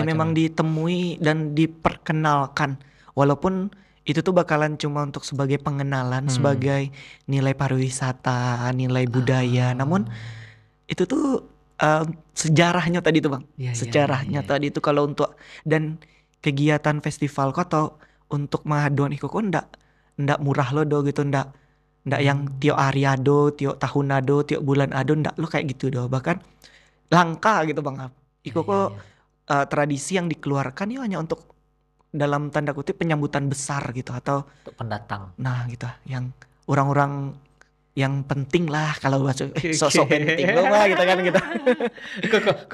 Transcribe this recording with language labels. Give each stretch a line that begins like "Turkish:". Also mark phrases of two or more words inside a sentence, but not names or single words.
Indonesian: Ya memang ditemui dan diperkenalkan. Walaupun itu tuh bakalan cuma untuk sebagai pengenalan, sebagai nilai pariwisata, nilai budaya. Namun itu tuh sejarahnya tadi tuh Bang. Iya,
Minangkabau: Sejarahnya tadi tuh kalau untuk dan kegiatan festival kok atau untuk mahadon iku kok ndak murah lo do gitu, ndak yang tiap hari ado, tiap tahun ado, tiap bulan ado, ndak lo kayak gitu do.
Indonesian: Bahkan langka gitu Bang. Iku kok tradisi yang dikeluarkan ya hanya untuk dalam tanda kutip penyambutan besar gitu, atau untuk pendatang. nah gitu yang orang-orang yang penting lah kalau bahasa sosok penting lo mah gitu kan gitu.